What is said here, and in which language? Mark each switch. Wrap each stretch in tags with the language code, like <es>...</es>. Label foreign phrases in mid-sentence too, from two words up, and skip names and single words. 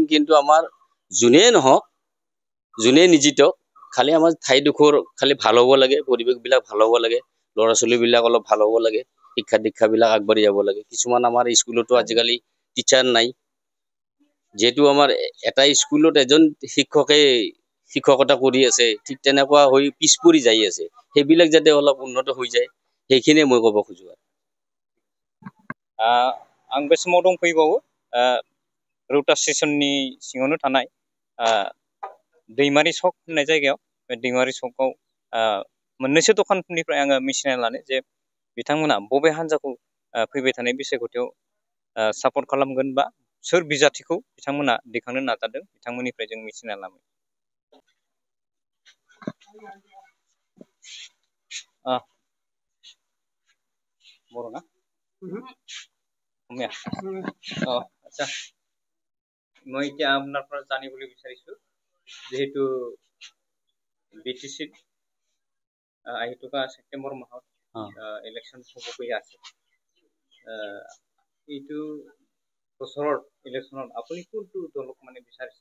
<as>কিন্তু আমাৰ যোনেই নহওক, যোনেই নিজিত, খালি আমাৰ ঠাইডোখৰ খালি ভাল হ'ব লাগে, পৰিৱেশবিলাক ভাল হ'ব লাগে, ল'ৰা ছোৱালীবিলাক অলপ ভাল হ'ব লাগে, শিক্ষা দীক্ষাবিলাক আগবাঢ়ি যাব লাগে। কিছুমান আমাৰ স্কুলতো আজিকালি টিচাৰ নাই। যিহেতু আমাৰ এটা স্কুলত এজন শিক্ষকে শিক্ষকতা কৰি আছে, ঠিক তেনেকুৱা হৈ পিছ পৰি যাই আছে। সেইবিলাক যাতে অলপ উন্নত হৈ যায়, সেইখিনিয়ে মই ক'ব খোজোঁ।</as> <brx>आं बे समाव दंफैबावो रौता स्टेसननि सिङावनो थानाय दैमारि सक होननाय जायगायाव। बे दैमारि सकाव मोननैसो दखानफोरनिफ्राय आङो मिथिना लानो जे बिथांमोना बबे हान्जाखौ फैबाय थानाय बिसायख'थियाव सापर्ट खालामगोन बा सोर बिजाथिखौ बिथांमोना दैखांनो नाजादों, बिथांमोननिफ्राय जों मिथिना लानो। बर' ना?</brx> <as>আচ্ছা, মই এতিয়া আপোনাৰ পৰা জানিবলৈ বিচাৰিছোঁ যিহেতু বিটিচিত আহি থকা ছেপ্টেম্বৰ মাহত ইলেকশ্যন হ'বগৈ আছে। এইটো বছৰৰ ইলেকশ্যনত আপুনি কোনটো দলক মানে বিচাৰিছে?</as>